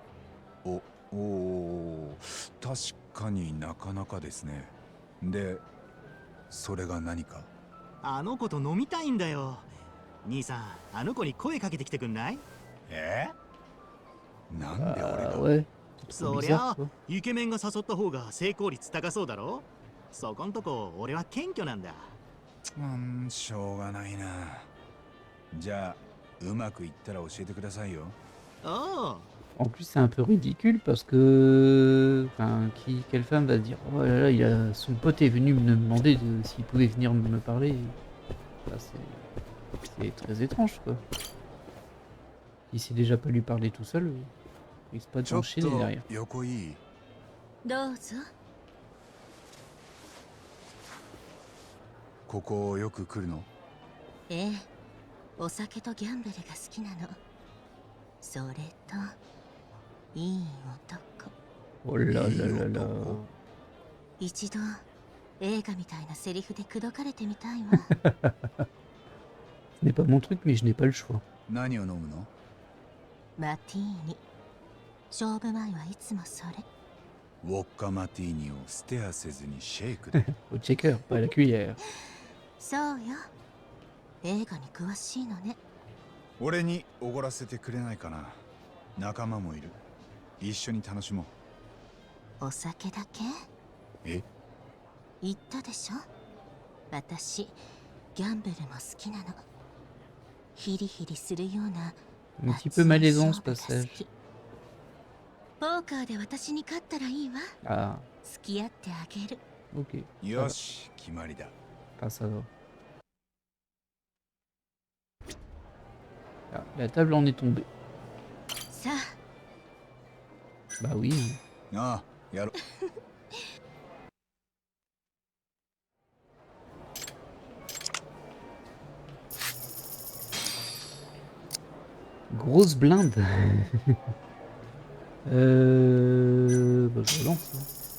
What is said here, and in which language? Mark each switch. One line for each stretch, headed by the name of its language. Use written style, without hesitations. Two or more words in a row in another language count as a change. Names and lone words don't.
Japanese: おおー、確かになかなかですね。でそれが何か？あの子と飲みたいんだよ。兄さん、あの子に声かけてきてくんない？なんで俺
French: Ah
Japanese: が？
French: ouais. C'est trop
Japanese: そり
French: bizarre,
Japanese: ゃ
French: quoi.
Japanese: イケメンが誘った方が成功率高そうだろ。そこんとこ俺は謙虚なんだ。しょうがないな。じゃあうまくいったら教えてくださいよ。おう。
French: En plus, c'est un peu ridicule parce que. Enfin, quelle femme va se dire oh là là, son pote est venu me demander s'il pouvait venir me parler. Bah, c'est très étrange, quoi. Il sait déjà pas lui parler tout seul, il risque pas ちょっ d'enchaîner と derrière.
Japanese: 横いい？どうぞ。ここよく来るの？ええ、お酒とギャンブルが好きなの。それといい男。
French: Oh là là là là.
Japanese: 一度映画みたいなセリフで口説かれてみたいわ。
French: Ce n'est pas mon truc, mais je n'ai pas le choix.
Japanese: 何を飲むの？マティーニ。勝負前はいつもそれ。ウォッカマティーニをステアせずにシェイクで。
French: Au checker, pas à la cuillère.
Japanese: そうよ。映画に詳しいのね。俺におごらせてくれないかな。仲間もいる。一緒に楽しもう。お酒だけ？え？言ったでしょ。私ギャンブルも好きなの。ヒリヒリするような
French: Un petit peu malaisant ce
Japanese: 熱い勝負が好
French: passage.
Japanese: き。ポーカーで私に勝ったらいいわ。
French: Ah,
Japanese: 付き合ってあげる。
French: ok.
Japanese: よし、決まりだ。
French: Ah, ça va. Ah, la table en est tombée.
Japanese: さあ、
French: Bah oui.
Japanese: ああ、やろ。
French: Grosse blinde. Bah, je relance. Hein.